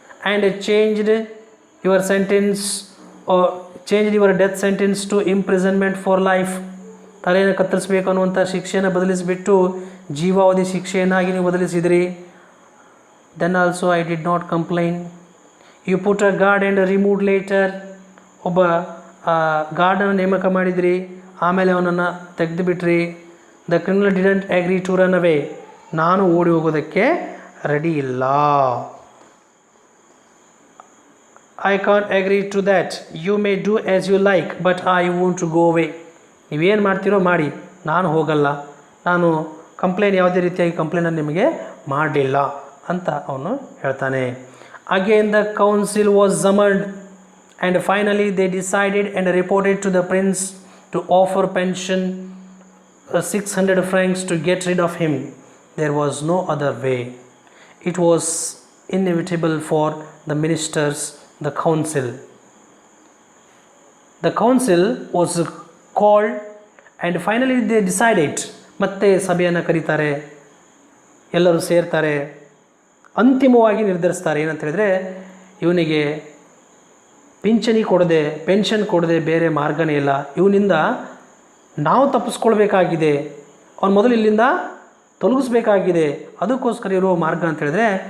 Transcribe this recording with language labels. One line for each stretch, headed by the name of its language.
English: and changed your sentence or changed your death sentence to imprisonment for life.
Kannada: ತಲೆಯನ್ನು ಕತ್ತರಿಸಬೇಕು ಅನ್ನುವಂಥ ಶಿಕ್ಷೆಯನ್ನು ಬದಲಿಸಿಬಿಟ್ಟು ಜೀವಾವಧಿ ಶಿಕ್ಷೆಯನ್ನಾಗಿ ನೀವು ಬದಲಿಸಿದಿರಿ.
English: Then also I did not complain. You put a guard and removed later.
Kannada: ಒಬ್ಬ ಗಾರ್ಡನ್ನು ನೇಮಕ ಮಾಡಿದಿರಿ, ಆಮೇಲೆ ಅವನನ್ನು ತೆಗೆದುಬಿಟ್ರಿ.
English: The criminal didn't agree to run away.
Kannada: ನಾನು ಓಡಿ ಹೋಗೋದಕ್ಕೆ ರೆಡಿ ಇಲ್ಲ.
English: I can't agree to that. You may do as you like but I won't to go away.
Kannada: ನೀವೇನು ಮಾಡ್ತೀರೋ ಮಾಡಿ, ನಾನು ಹೋಗಲ್ಲ. ನಾನು ಯಾವುದೇ ರೀತಿಯಾಗಿ ಕಂಪ್ಲೇಂಟನ್ನು ನಿಮಗೆ ಮಾಡಲಿಲ್ಲ ಅಂತ ಅವನು ಹೇಳ್ತಾನೆ.
English: Again the council was summoned and finally they decided and reported to the prince to offer pension 600 francs to get rid of him. There was no other way. It was inevitable for the ministers, the council. The council was called and finally they decided.
Kannada: ಮತ್ತೆ ಸಭೆಯನ್ನು ಕರೀತಾರೆ, ಎಲ್ಲರೂ ಸೇರ್ತಾರೆ, ಅಂತಿಮವಾಗಿ ನಿರ್ಧರಿಸ್ತಾರೆ. ಏನಂತ ಹೇಳಿದರೆ, ಇವನಿಗೆ pension ಕೊಡದೆ ಬೇರೆ ಮಾರ್ಗನೇ ಇಲ್ಲ. ಇವನಿಂದ ನಾವು ತಪ್ಪಿಸ್ಕೊಳ್ಬೇಕಾಗಿದೆ, ಅವನು ಮೊದಲು ಇಲ್ಲಿಂದ ತೊಲಗಿಸ್ಬೇಕಾಗಿದೆ. ಅದಕ್ಕೋಸ್ಕರ ಇರುವ ಮಾರ್ಗ ಅಂತ ಹೇಳಿದ್ರೆ